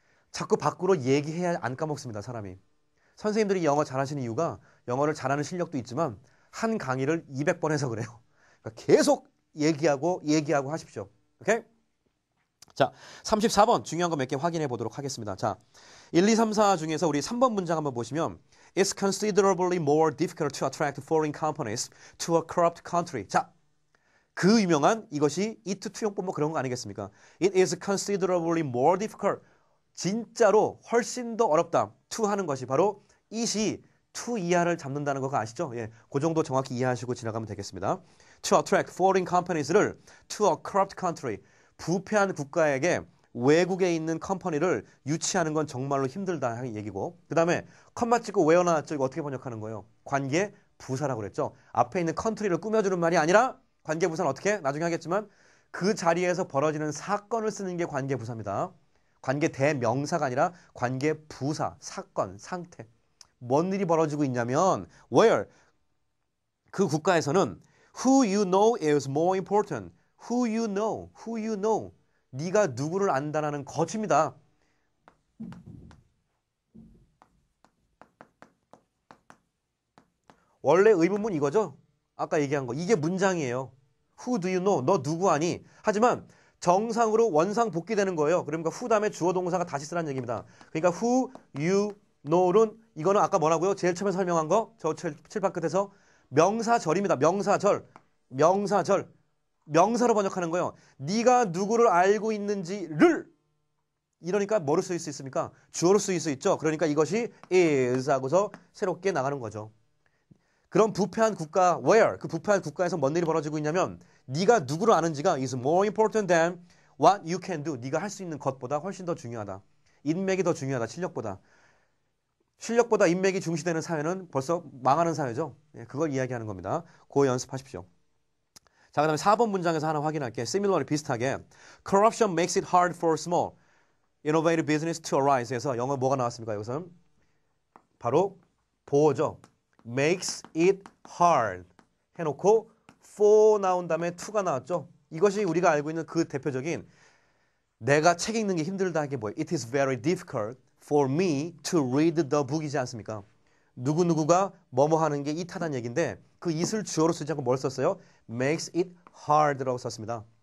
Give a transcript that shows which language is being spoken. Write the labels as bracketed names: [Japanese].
[Korean] 자꾸 밖으로 얘기해야 안 까먹습니다. 사람이. 선생님들이 영어 잘하시는 이유가 영어를 잘하는 실력도 있지만 한 강의를 200번 해서 그래요. 그러니까 계속 얘기하고 하십시오. 오케이? 자, 34번 중요한 거 몇 개 확인해 보도록 하겠습니다. 자, 1, 2, 3, 4 중에서 우리 3번 문장 한번 보시면 [English] It's considerably more difficult to attract foreign companies to a corrupt country. [Korean] 자, 그 유명한 이것이 it 투용법 뭐 그런 거 아니겠습니까? [English] It is considerably more difficult. [Korean] 진짜로 훨씬 더 어렵다. to 하는 것이 바로 it이 to 이하를 잡는다는 거 아시죠? 예, 그 정도 정확히 이해하시고 지나가면 되겠습니다. [English] To attract foreign companies를 to a corrupt country. [Korean] 부패한 국가에게 외국에 있는 컴퍼니를 유치하는 건 정말로 힘들다 하는 얘기고 그 다음에 컴마 찍고 where 나왔죠? 이거 어떻게 번역하는 거예요? 관계 부사라고 그랬죠. 앞에 있는 country를 꾸며주는 말이 아니라 관계 부사는 어떻게? 나중에 하겠지만 그 자리에서 벌어지는 사건을 쓰는 게 관계 부사입니다. 관계 대명사가 아니라 관계 부사, 사건, 상태. 뭔 일이 벌어지고 있냐면 [English] where [Korean] 그 국가에서는 [English] who you know is more important. who you know. [Korean] 네가 누구를 안다라는 거치입니다. 원래 의문문 이거죠? 아까 얘기한 거. 이게 문장이에요. [English] Who do you know? [Korean] 너 누구 아니? 하지만 정상으로 원상 복귀되는 거예요. 그러니까 who 다음에 주어 동사가 다시 쓰라는 얘기입니다. 그러니까 who you know는 이거는 아까 뭐라고요? 제일 처음에 설명한 거. 저 칠판 끝에서 명사절입니다. 명사절. 명사절. 명사로 번역하는 거예요. 네가 누구를 알고 있는지를 이러니까 뭐로 쓰일 수 있습니까? 주어로 쓰일 수 있죠. 그러니까 이것이 is 하고서 새롭게 나가는 거죠. 그럼 부패한 국가 where? 그 부패한 국가에서 뭔 일이 벌어지고 있냐면 네가 누구를 아는지가 [English] is more important than what you can do. [Korean] 네가 할 수 있는 것보다 훨씬 더 중요하다. 인맥이 더 중요하다. 실력보다. 실력보다 인맥이 중시되는 사회는 벌써 망하는 사회죠. 예, 그걸 이야기하는 겁니다. 그거 연습하십시오. 자, 그 다음에 4번 문장에서 하나 확인할게요. [English] similarly [Korean] 비슷하게 [English] corruption makes it hard for small innovative business to arise [Korean] 해서 영어 뭐가 나왔습니까? 여기서는 바로 보호죠. makes it hard 해놓고 for 나온 다음에 to가 나왔죠. 이것이 우리가 알고 있는 그 대표적인 내가 책 읽는 게 힘들다 하게 뭐예요? [English] It is very difficult for me to read the book이지 않습니까? [Korean] 누구누구가 뭐뭐 하는 게 it하다는 얘기인데 그 it을 주어로 쓰지 않고 뭘 썼어요? makes it hard라고 썼습니다.